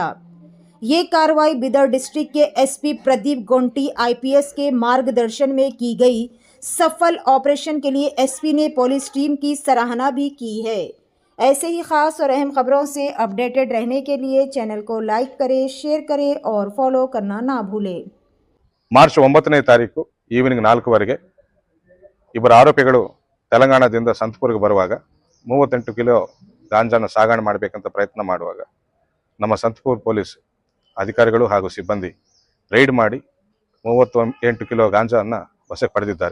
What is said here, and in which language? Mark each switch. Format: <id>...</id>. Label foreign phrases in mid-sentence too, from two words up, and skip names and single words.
<hi>ये कार्रवाई बिदर डिस्ट्रिक्ट के एसपी प्रदीप गोंटी आईपीएस के मार्गदर्शन में की गई। सफल ऑपरेशन के लिए एसपी ने पुलिस टीम की सराहना भी की है। ऐसे ही खास और अहम खबरों से अपडेटेड रहने के लिए चैनल को लाइक करें, शेयर करें और फॉलो करना ना भूलें।</hi> <kn>ಮಾರ್ಚ್ 9ನೇ ತಾರೀಕು ಈವ್ನಿಂಗ್ 4 ಇಬ್ಬರು ಆರೋಪಿಗಳು ತೆಲಂಗಾಣದಿಂದ ಸಂತಪುರಕ್ಕೆ ಬರುವಾಗ 38 ಕಿಲೋ ಗಾಂಜಾನ ಸಾಗಣೆ ಮಾಡಬೇಕಂತ ಪ್ರಯತ್ನ ಮಾಡುವಾಗ ನಮ್ಮ ಸಂತಪುರ ಪೊಲೀಸ್ ಅಧಿಕಾರಿಗಳು ಹಾಗೂ ಸಿಬ್ಬಂದಿ ರೈಡ್ ಮಾಡಿ 38 ಕಿಲೋ ಗಾಂಜಾವನ್ನು ವಶಕ್ಕೆ ಪಡೆದಿದ್ದಾರೆ।</kn>